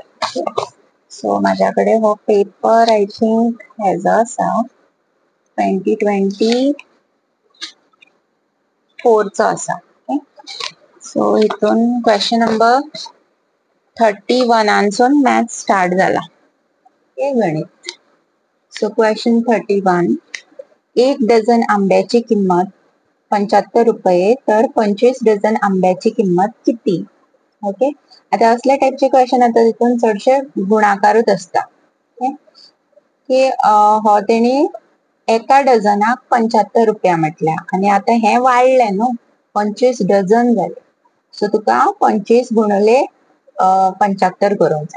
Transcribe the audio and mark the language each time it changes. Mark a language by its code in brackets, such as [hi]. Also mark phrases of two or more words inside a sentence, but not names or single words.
[kok] सो म्हाज्या कडेन हो पेपर [en] I think [kok] हेजो आसा 2024 चो आसा. सो हितून [en] question number [kok] 31 मॅथ्स स्टार्ट जाला. गणित. सो क्वेश्चन 31. [mr] 1 डझन आंब्याची किंमत 75 रुपये तर 25 डझन आंब्याची किंमत किती? [kok] ओके, आता असल्या टाइपचे क्वेश्चन आता तितून चडशे गुणाकारूच असता. की हो तेणी एका डझनाक 75 रुपया म्हटल्या आणि आता हे वाढले न्हू, 25 डझन जाले. सो तुका 25 गुणले 75 करूंक जाय.